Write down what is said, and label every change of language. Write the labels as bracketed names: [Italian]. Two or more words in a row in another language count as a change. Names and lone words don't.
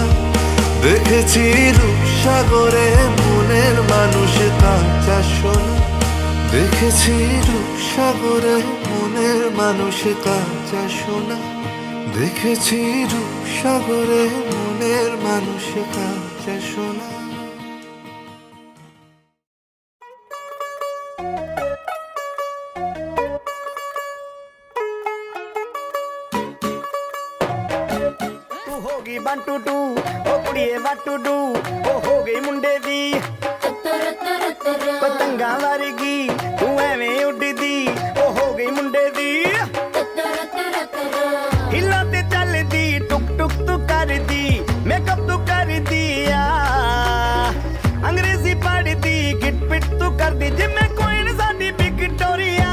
[Bangla] দেখেছি রূপসাগরে মনের মানুষ কাঁচা সোনা। দেখেছি রূপসাগরে মনের মানুষ কাঁচা সোনা। দেখেছি রূপসাগরে মনের মানুষ কাঁচা সোনা। [Punjabi] ਤੂੰ ਹੋ ਗਈ 1 2 2 ਉਹ ਕੁੜੀਏ [English] what to do, [Punjabi] ਉਹ ਹੋ ਗਈ ਮੁੰਡੇ ਦੀ ਪਤੰਗਾਂ ਵਰਗੀ, ਤੂੰ ਐਵੇਂ ਉੱਡਦੀ, ਉਹ ਹੋ ਗਈ ਮੁੰਡੇ ਦੀ। ਹਿੱਲਾਂ ਤੇ ਚੱਲਦੀ, ਟੁਕ ਟੁਕ ਤੂੰ ਕਰਦੀ, ਮੇਕਅਪ ਤੂੰ ਕਰਦੀ ਆ, ਅੰਗਰੇਜ਼ੀ ਪੜ੍ਹਦੀ, ਗਿਟ ਪਿਟ ਤੂੰ ਕਰਦੀ, ਜਿਵੇਂ ਕੁਈਨ ਸਾਡੀ ਵਿਕਟੋਰੀਆ।